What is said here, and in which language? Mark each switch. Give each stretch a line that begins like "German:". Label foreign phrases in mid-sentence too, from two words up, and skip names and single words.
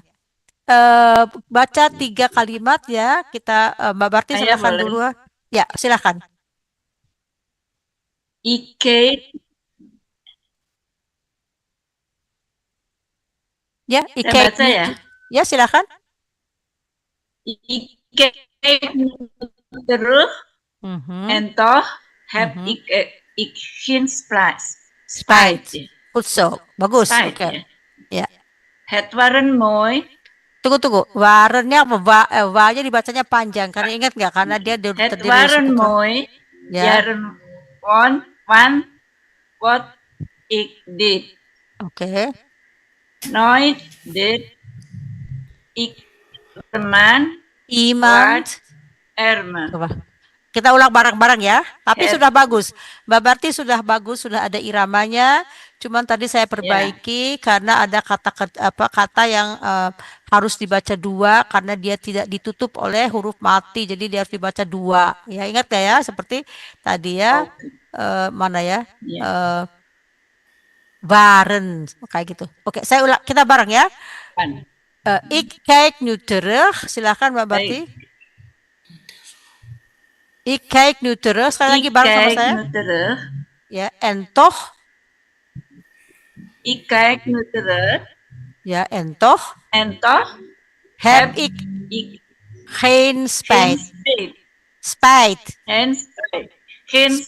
Indonesian: Baca 3 kalimat ya. Kita Mbak Barti Saya silahkan boleh. dulu. Ya, silahkan. Ik Ya, Saya baca ya. Ya, silahkan.
Dutch: Ik kijk nu terug en toch heb ik geen spijt. Goed zo. Bagus. Spijt,
Indonesian: Oke. ya. Ya.
Dutch: Het waren mooi.
Indonesian: Tunggu. Warennya wa-nya dibacanya panjang. Karena ingat nggak? Karena dia
Dutch: Het
Indonesian: terdiri
Dutch: waren
Indonesian: dari
Dutch: mooi
Indonesian: Ya.
Dutch: jaren van wat ik deed.
Indonesian: Oke.
Dutch: Nooit deed ik teman Iemand. erme.
Indonesian: Coba. Kita ulang bareng-bareng ya. Tapi Ya. sudah bagus. Mbak Barti sudah bagus, sudah ada iramanya. Cuman tadi saya perbaiki karena ada kata yang harus dibaca 2 karena dia tidak ditutup oleh huruf mati. Jadi dia harus dibaca 2. Ya, ingat ya seperti tadi ya. Mana ya? Ya. Waren kayak gitu. Oke, saya ulang. Kita bareng ya. Kan.
Dutch: Ik kijk nu terug.
Indonesian: Silakan Mbak Barti.
Dutch: Ik kijk nu terug.
Indonesian: Sekali lagi
Dutch: Ik
Indonesian: bareng sama
Dutch: kijk
Indonesian: saya.
Dutch: nu terug. Ya, en toch. Ik kijk nu terug. Ya, en toch En toch heb ik ik geen geen spijt. spijt. Spijt. Geen Spijt.